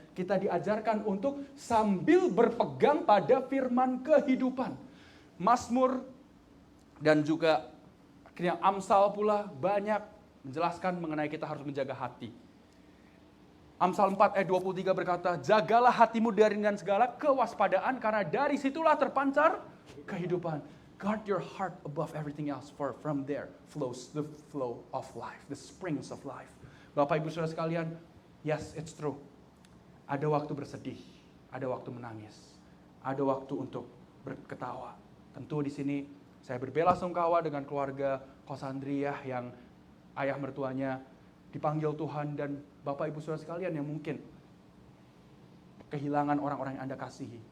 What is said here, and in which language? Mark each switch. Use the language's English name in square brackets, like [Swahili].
[Indonesian] Kita diajarkan untuk sambil berpegang pada firman kehidupan. Mazmur dan juga Akhirnya Amsal pula banyak menjelaskan mengenai kita harus menjaga hati. Amsal 4 ayat 23 berkata, jagalah hatimu dengan segala kewaspadaan karena dari situlah terpancar kehidupan. [English] Guard your heart above everything else, for from there flows the flow of life, the springs of life. [Indonesian] Bapak Ibu Saudara sekalian, [English] yes, it's true. [Indonesian] Ada waktu bersedih, ada waktu menangis, ada waktu untuk berketawa. Tentu di sini saya berbelasungkawa dengan keluarga Kosandriah yang ayah mertuanya dipanggil Tuhan, dan Bapak Ibu Saudara sekalian yang mungkin kehilangan orang-orang yang Anda kasihi.